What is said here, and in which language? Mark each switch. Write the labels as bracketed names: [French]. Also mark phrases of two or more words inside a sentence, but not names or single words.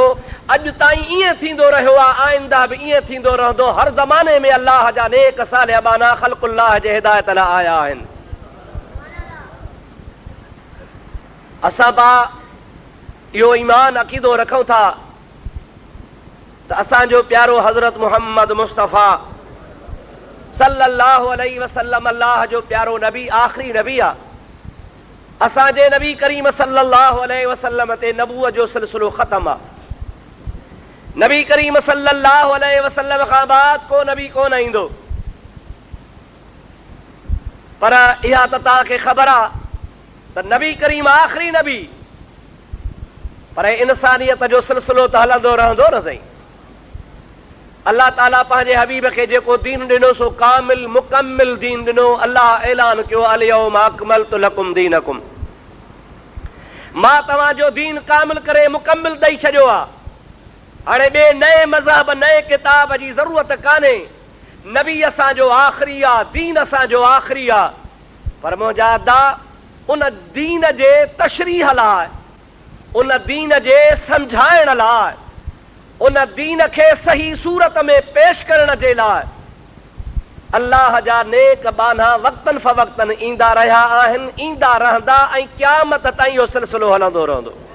[Sindhi] अॼु ताईं ईअं थींदो रहियो आहे, आइंदा बि ईअं थींदो रहंदो। हर ज़माने में अल्लाह जा नेक सालिह बाना ख़ल्क़ुल्लाह जे हिदायत लाइ आया आहिनि। असां बा इहो ईमान अक़ीदो रखूं था त असांजो प्यारो हज़रत मुहम्मद मुस्तफ़ा [Arabic] صلى الله عليه وسلم [Sindhi] अल्लाह जो प्यारो नबी, आख़िरी नबी आहे। असांजे नबी करीम [Arabic] صلى الله عليه وسلم [Sindhi] ते नबूअत जो सिलसिलो ख़तम आहे। नबी करीम [Arabic] صلى الله عليه وسلم [Sindhi] खां बाद को नबी कोन ईंदो। पर इहा त तव्हांखे ख़बर आहे त नबी करीम आख़िरी नबी, पर इंसानियत जो सिलसिलो त हलंदो रहंदो न सही। अल्लाह ताला पंहिंजे हबीब खे जेको दीन ॾिनो सो कामिल मुकम्मिल दीन ॾिनो। अल्लाह ऐलान कयो, [Arabic] اليوم أكملت لكم دينكم, [Sindhi] मां तव्हांजो दीन कामिल करे मुकम्मिल ॾेई छॾियो आहे। हाणे ॿिए नए मज़हब, नए किताब जी ज़रूरत कान्हे। नबी असांजो आख़िरी आहे, दीन असांजो आख़िरी आहे। पर मुंहिंजा अदा उन दीन जे तशरीह लाइ, उन दीन जे सम्झाइण लाइ, उन दीन खे सही सूरत में पेश करण जे लाइ अल्लाह जा नेक बाना वक़्तन फ़वक़्तन ईंदा रहिया आहिनि, ईंदा रहंदा ऐं क़यामत ताईं इहो सिलसिलो हलंदो रहंदो।